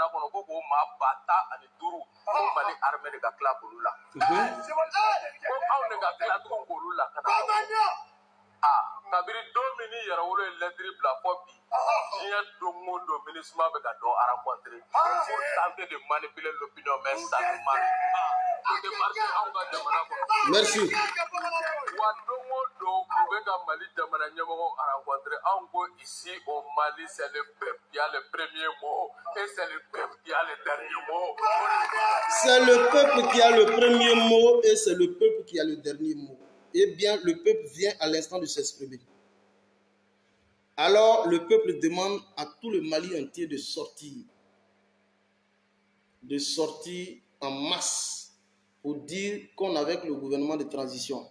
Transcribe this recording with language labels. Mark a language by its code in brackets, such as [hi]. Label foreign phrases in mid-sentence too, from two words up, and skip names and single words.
[bm] kɔnɔ ko k'o maa 15,000 ko Mali armée de ka tila k'olu la ko anw de ka tila tugun k'olu la ka na kabiri don min ni yɛrɛ wolo ye lɛtiri bila fɔ bi diɲɛ don o don MINUSMA bɛ ka dɔ rencontrer [fr] pour tenter de manipuler l'opinion mais ça ne marche pas [bm] o tɛ marché anw ka jamana kɔnɔ. [fr] Merci. [bm] Wa don o don u bɛ ka Mali jamana ɲɛmɔgɔ rencontrer anw ko [fr] ici au Mali c'est le peuple qui a le premier mot et c'est le peuple qui a le dernier mot. C'est le peuple qui a le premier mot et c'est le peuple qui a le dernier mot. Eh bien, le peuple vient à l'instant de s'exprimer. Alors, le peuple demande à tout le Mali entier de sortir en masse pour dire qu'on est avec le gouvernement de transition.